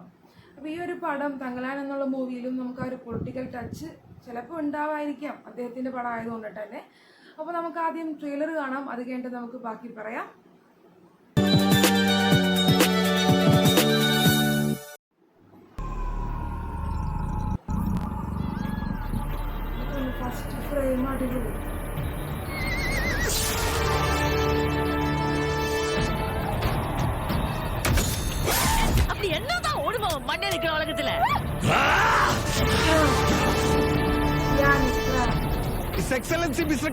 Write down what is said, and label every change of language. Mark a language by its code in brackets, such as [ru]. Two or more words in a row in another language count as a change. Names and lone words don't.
[ml] അപ്പോൾ ഈ ഒരു പടം തങ്കലാൻ എന്നുള്ള മൂവിയിലും നമുക്ക് ആ ഒരു [en] political touch [ml] ചിലപ്പോൾ ഉണ്ടാവായിരിക്കാം, അദ്ദേഹത്തിൻ്റെ പടം ആയതുകൊണ്ട് തന്നെ. അപ്പോൾ നമുക്ക് ആദ്യം ട്രെയിലർ കാണാം, അത് കഴിഞ്ഞിട്ട് നമുക്ക് ബാക്കി പറയാം. [en] first frame [ml] അടിപൊളി. [ta] அப்படி என்னதான் ஓடுமா மண்ணே நிக்கிற உலகத்துல? [en] His Excellency Mr.